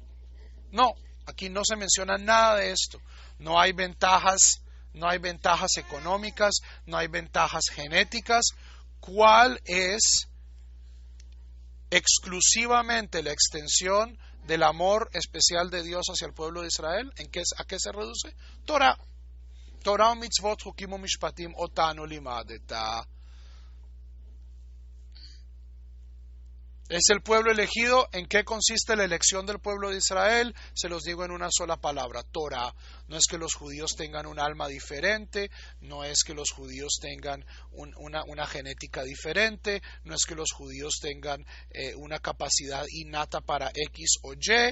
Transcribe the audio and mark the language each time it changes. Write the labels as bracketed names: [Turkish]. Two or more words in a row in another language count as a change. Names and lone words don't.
[Spanish] Aquí no se menciona nada de esto. No hay ventajas no hay ventajas económicas, no hay ventajas genéticas. ¿Cuál es exclusivamente la extensión del amor especial de Dios hacia el pueblo de Israel? ¿A qué se reduce? Torah. [Hebrew] תורה, מצוות, חוקים משפטים, אותנו לימדת. [Spanish] Es el pueblo elegido. ¿En qué consiste la elección del pueblo de Israel? Se los digo en una sola palabra: Torah. No es que los judíos tengan un alma diferente, no es que los judíos tengan una genética diferente, no es que los judíos tengan una capacidad innata para X o Y.